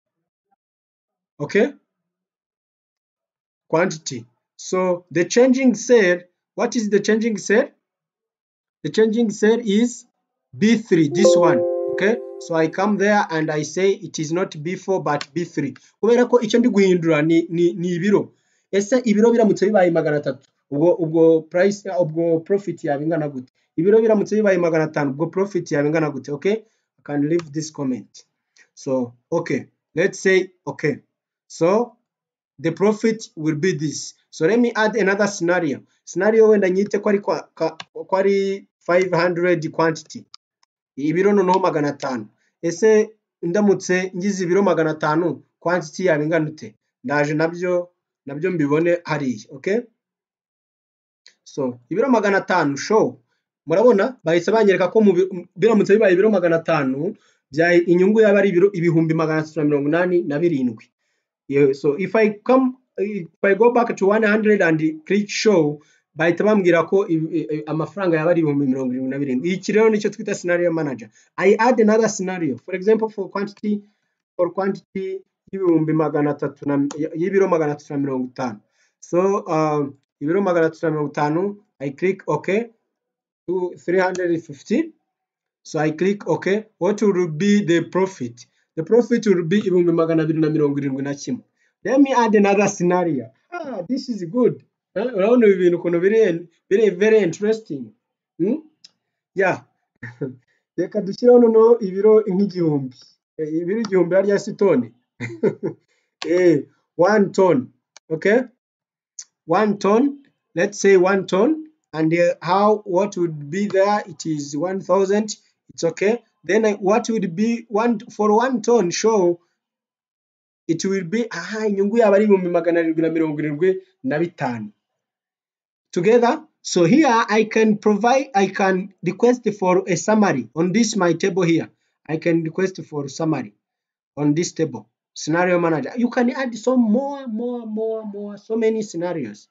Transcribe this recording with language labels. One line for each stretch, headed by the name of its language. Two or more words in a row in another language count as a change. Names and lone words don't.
English: Okay, quantity. So the changing cell, what is the changing cell? The changing cell is B3, this one. Okay, so I come there and I say it is not B4 but B3.
Kinyarwanda: Kubera ko icyo ndi guhindura ni ibiro. Ese ibiro biramutse bibaye 300, ubwo price, ubwo profit yawe ingana gute? Ibiro biramutse bibaye 500, ubwo profit yawe ingana gute?
English: Okay, I can leave this comment. So okay, let's say okay, so the profit will be this. So let me add another scenario.
Kinyarwanda: Scenario wenda nyite ko ari 500 quantity. Ibiro noneho 500. Ese ndamutse ngize ibiro 500, quantity yawe ingana ute? Ndaje nabyo mbibone hariya. Okay, so ibiro 500 show. Murabona bahise banyereka ko biramutse bibaye ibiro 500 bya inyungu yaba ari ibiro ibihumbi 387.
English: Yeah, so if I go back to 100 and click show,
Kinyarwanda: bahita bambwira ko amafaranga yaba ari 77. Iki rero nicyo twita
English: scenario manager. I add another scenario, for example for quantity
Kinyarwanda: y'ibihumbi 300 y'ibiro 350. So ibiro 350,
English: I click okay to 350. So I click okay. What will be the profit? The profit will be ibihumbi 271. Let me add another scenario. This is good.
Kinyarwanda: Urabona ibintu ukuntu
English: very interesting. Yeah.
Kinyarwanda: Reka dushyiraho noneho ibiro nk'igihumbi. Ibiro igihumbi harya si tone.
English: 1 ton. Okay, 1 ton. Let's say 1 ton. And what would be there? It is 1000. It's okay. Then what would be for 1 ton show? It will be
Kinyarwanda: inyungu yaba ari
English: 775 together. So here I can request for a summary on this my table here. I can request for summary on this table. Scenario manager. You can add some more, so many scenarios.